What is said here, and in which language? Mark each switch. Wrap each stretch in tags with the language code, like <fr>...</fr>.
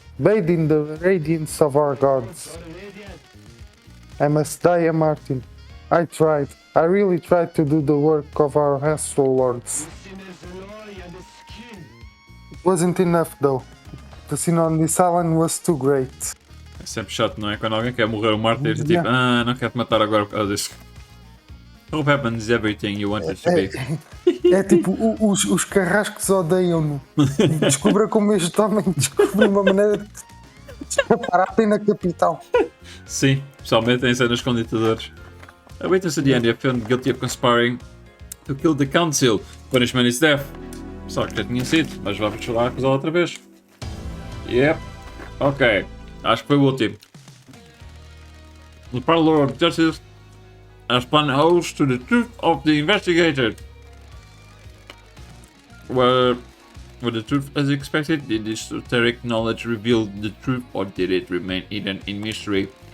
<en>Bathe in the radiance of our gods. I must die a martyr. I tried. I really tried to do the work of our astral lords. It wasn't enough though. The sin on this island was too great.</en> <pt>É sempre chato, não é? Quando alguém quer morrer um mártir, tipo,</pt> <en>Yeah.</en> <pt>não quero te matar agora por causa disso.</pt> <en>Hope happens everything you want it to be.</en> <pt>É tipo, os carrascos odeiam-no. Descubra como este homem descobriu uma maneira de escapar na capital. Sim, pessoalmente em cenas com ditadores.</pt> <en>A witness at the end is found guilty of conspiring to kill the council. Punishment is death.</en> <pt>Só que já tinha sido, mas vamos lá acusá-lo outra vez.</pt> <en>Yep.</en> <pt>Ok. Acho que foi o último.</pt> <en>The Parlor of Justice has planned host to the truth of the investigator. Were the truth as expected? Did this esoteric knowledge reveal the truth or did it remain hidden in mystery?</en>